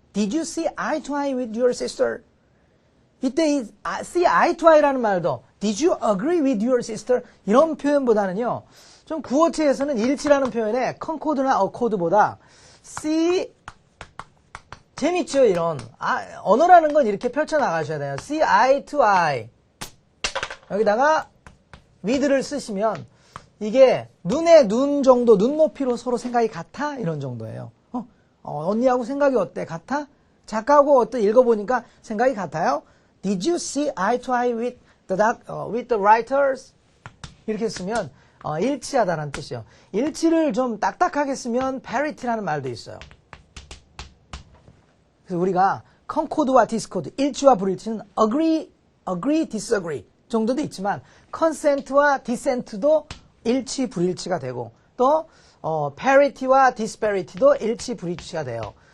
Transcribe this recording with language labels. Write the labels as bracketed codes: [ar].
[en] Did you see eye to eye with your sister? [ko] 이때 이 [en] see eye to eye라는 말도 Did you agree with your sister? [ko] 이런 표현보다는요, 좀 구어체에서는 일치라는 표현에 concord나 accord보다 see, 재밌죠, 이런. 언어라는 건 이렇게 펼쳐나가셔야 돼요. [en] see eye to eye. [ko] 여기다가 with를 쓰시면 이게 눈에 눈 정도, 눈높이로 서로 생각이 같아? 이런 정도예요. 언니하고 생각이 어때? 같아? 작가하고 어때? 읽어보니까 생각이 같아요? [en] Did you see eye to eye with the writers? [ko] 이렇게 쓰면 일치하다는 뜻이에요. 일치를 좀 딱딱하게 쓰면 parity라는 말도 있어요. 그래서 우리가 concord와 discord, 일치와 불일치는 agree, disagree 정도도 있지만 consent와 dissent도 일치, 불일치가 되고 또 parity와 disparity도 일치, 불일치가 돼요.